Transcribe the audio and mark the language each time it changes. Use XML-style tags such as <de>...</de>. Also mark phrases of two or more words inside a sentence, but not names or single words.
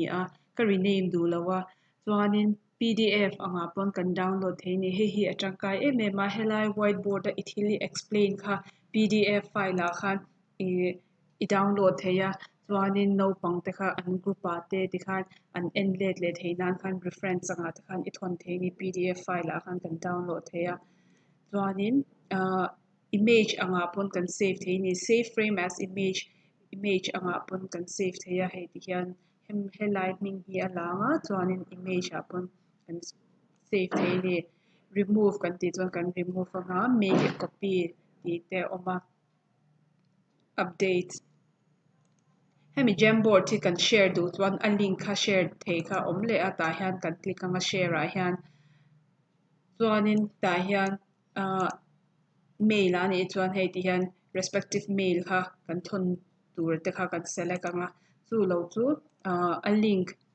<lus>a ka rename du lawa chuanin PDF anga pon kan download thei ni hei hi atangkai em em a helai whiteboard a ithili explain kha</lus> <en>PDF file</en> <lus>a khan i download theia chuanin naupang te kha an group a te ti khan an enlet le theinan khan reference anga te khan i thon thei ni</lus> <en>PDF file</en> <lus>a khan kan download theia chuanin image anga pon kan save thei ni</lus> <en>save frame as image</en> <lus>anga pon kan save theia hei ti hian helai hming hi alanga chuanin image a pon kan save thei ni remove kan ti chuan kan remove anga</lus> <en>make a copy</en> <lus>ti te awma update hemi Jamboard hi kan share du chuan a link kha share thei kha awm le a tah hian kan click anga share ah hian chuanin tah hian mail a ni chuan hei ti hian</lus> <en>respective mail</en> <lus>kha kan thon tur te kha kan select anga chu lo chu a link</lus>